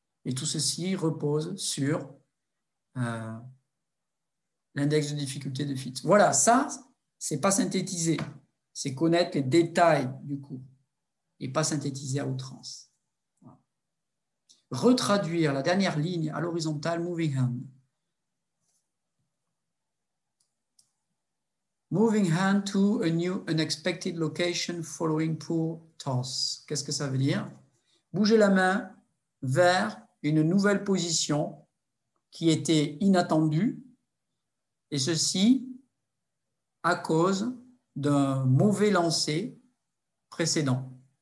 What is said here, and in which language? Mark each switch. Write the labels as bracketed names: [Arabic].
[French] Et tout ceci repose sur l'index de difficulté de Fitts. Voilà, ça, c'est pas synthétiser, c'est connaître les détails du cours et pas synthétiser à outrance. Voilà. Retraduire la dernière ligne à l'horizontale, [English] moving hand. Moving hand to a new unexpected location following poor toss. [French] Qu'est-ce que ça veut dire? Bouger la main vers une nouvelle position qui était inattendue, et ceci à cause d'un mauvais lancer précédent.